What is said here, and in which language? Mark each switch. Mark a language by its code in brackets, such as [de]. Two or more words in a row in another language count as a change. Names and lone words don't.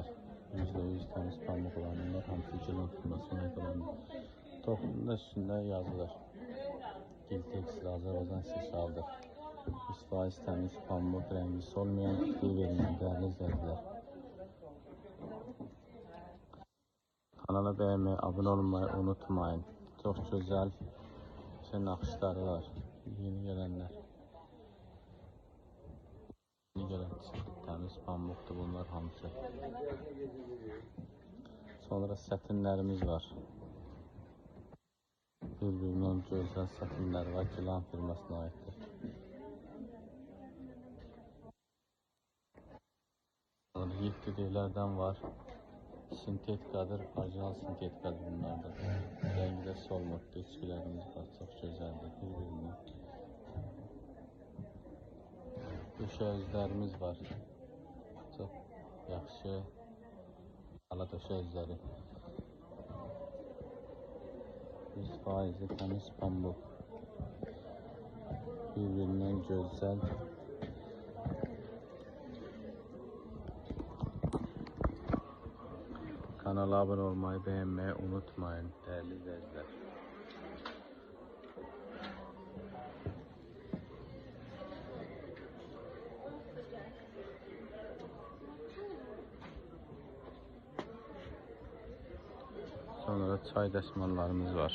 [az] %100 təmiz pamuk olan bunlar hamısı Gilan firmasına ait olanlar. Toxumun da üstündə yazılır. Giltex Azərbaycan istehsalıdır. 100% təmiz pamuk, rəngi solmayan, tiftik vermir. Dəyərli izləyicilər. [tr] Kanala beğenmeyi, abone olmayı unutmayın. Çok güzel naxışları var. Yeni gelenler. Yeni gelen temiz pamuktu bunlar hamısı. [az] Sonra sətinlərimiz var. [tr] Birbirinden güzel sətinlər var. [az] Gilan firmasına aittir. Sonra yetkiliklərdən var. Sintetikadır, orijinal sintetikadır bunlardır. Rengi də solmur, içkilərimiz var, çox gözəldir bir-birindən. Döşəyüzlərimiz var, çox yaxşı ala döşəyüzləri. 100% təmiz pamuk, bir-birindən gözəl. [tr] Kanala abone olmayı, beğenmeyi unutmayın değerli izleyiciler. [az] Sonra çay dəsmallarımız var.